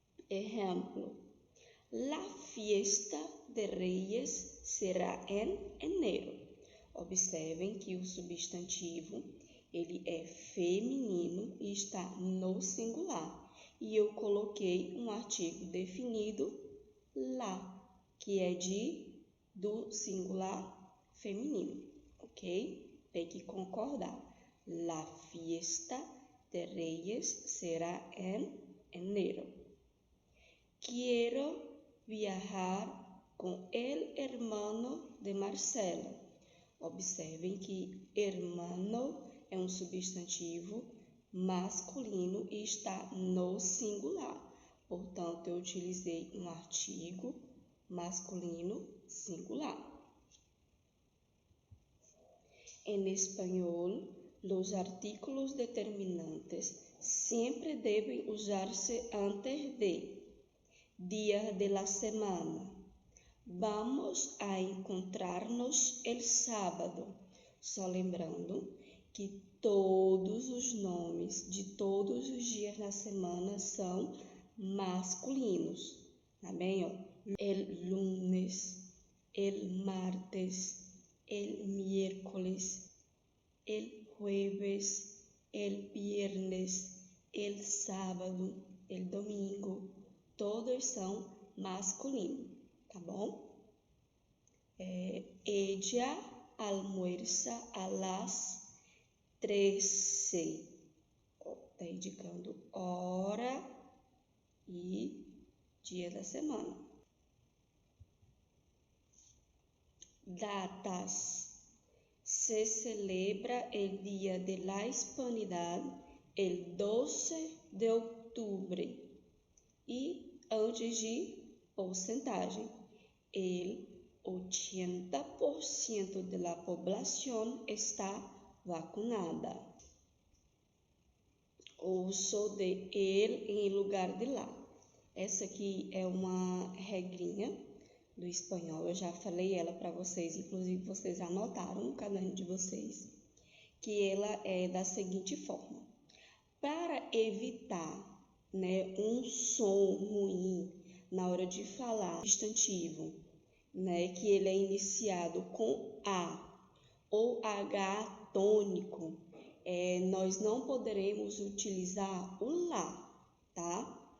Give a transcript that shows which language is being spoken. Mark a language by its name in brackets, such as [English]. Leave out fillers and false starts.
[Spanish] Ejemplo. La fiesta de Reyes será en enero. [Portuguese] Observem que o substantivo ele é feminino e está no singular. E eu coloquei um artigo definido lá, que é do singular feminino, ok? Tem que concordar. [Spanish] La fiesta de Reyes será en enero. Quiero viajar com el hermano de Marcela. [Portuguese] Observem que hermano é um substantivo masculino e está no singular. Portanto, eu utilizei um artigo masculino singular. [Spanish] En español, los artículos determinantes siempre deben usarse antes de día de la semana. Vamos a encontrar-nos el sábado. [Portuguese] Só lembrando que todos os nomes de todos os dias na semana são masculinos, tá bem? [Spanish] El lunes, el martes, el miércoles, el jueves, el viernes, el sábado, el domingo, [Portuguese] todos são masculinos, tá bom? [Spanish] Ella almuerza a las 13. [Portuguese] Tá indicando hora e dia da semana. Datas. [Spanish] Se celebra el Día de la Hispanidad el 12 de octubre. [Portuguese] E antes de porcentagem, [Spanish] el 80% de la población está vacunada. [Portuguese] Uso de el em lugar de la. Essa aqui é uma regrinha do espanhol, eu já falei ela para vocês, inclusive vocês anotaram no caderno de vocês, que ela é da seguinte forma. Para evitar, um som ruim na hora de falar substantivo, que ele é iniciado com A ou H tônico, nós não poderemos utilizar o lá, tá?